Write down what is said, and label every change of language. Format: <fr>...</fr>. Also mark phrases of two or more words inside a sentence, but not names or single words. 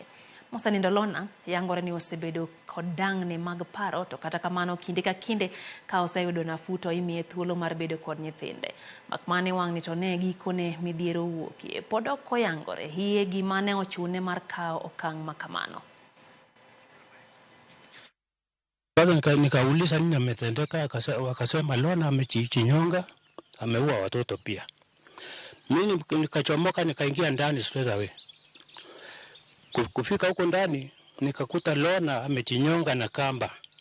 <luo>Mosanindo Lona yangore ni osebedo kod dang'ne mag paro, to kata kamano kinde ka kinde ka oseyudo nafuu to imiye thuolo mar bedo kod nyithinde. Makmane wang'ni to ne gikone midhiero wuokie. Pod ok oyangore hiye gima ne ochune mar kawo okang' makamano.</luo> <sw>Kwanza nikauliza nini ametendeka, wakasema Lona amejinyonga, ameua watoto pia. Mimi nikachomoka nikaingia ndani</sw> <en>straight away.</en> <sw>Kufika huko ndani nikakuta Lona amejinyonga na kamba.</sw>